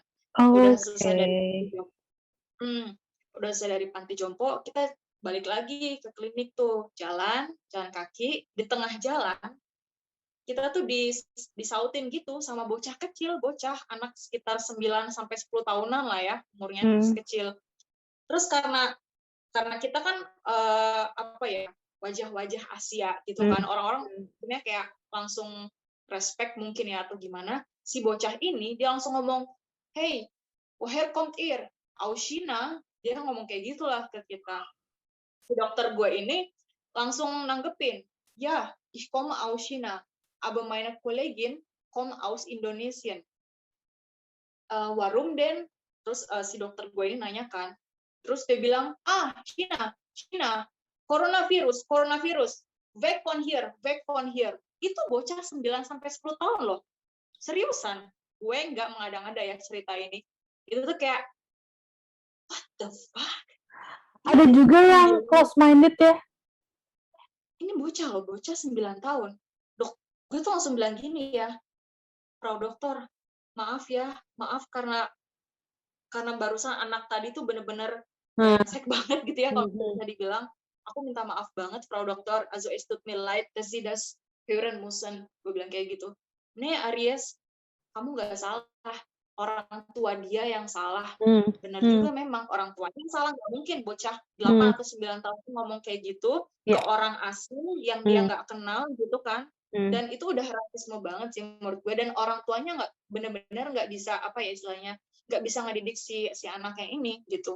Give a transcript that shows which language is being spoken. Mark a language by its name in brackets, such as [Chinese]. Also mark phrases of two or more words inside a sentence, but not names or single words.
[Indonesian] Udah selesai dari panti jompo, kita balik lagi ke klinik tuh, jalan kaki, di tengah jalan kita tuh disautin gitu sama bocah anak sekitar 9 sampai 10 tahunan lah ya umurnya, kecil. Terus karena kita kan wajah-wajah Asia gitu kan, orang-orang sebenarnya kayak langsung respect mungkin ya atau gimana, si bocah ini dia langsung ngomong, [German] hey, woher kommt ihr? Aus China. [Indonesian] Dia ngomong kayak gitulah ke kita. Si dokter gue ini langsung nanggepin, ya, [German] ich komme aus China, aber meine Kollegin kommt aus Indonesien. Warum denn? [Indonesian] Terus si dokter gue ini nanyakan, terus dia bilang, [English] China, coronavirus, back on here. [Indonesian] Itu bocah 9 sampai 10 tahun loh. Seriusan, gue nggak mengada-ngada ya cerita ini. Itu tuh kayak, [English] what the fuck? [Indonesian] Ada juga yang close-minded ya. Ini bocah 9 tahun. Dok, gue tuh langsung bilang gini ya, [German] Frau Dokter, [Indonesian] maaf karena barusan anak tadi tuh bener-bener brengsek banget gitu ya, kalau bisa dibilang. Aku minta maaf banget, [German] Frau Dokter, also es tut mir leid, dass Sie das hören müssen. [Indonesian] Gue bilang kayak gitu. Nih Aries, kamu gak salah, orang tua dia yang salah. Benar juga memang, orang tuanya yang salah. Gak mungkin bocah 8 atau 9 tahun ngomong kayak gitu ke orang asing yang dia gak kenal gitu kan. Dan itu udah rasisme banget sih menurut gue. Dan orang tuanya benar-benar gak bisa, gak bisa ngedidik si anaknya ini gitu.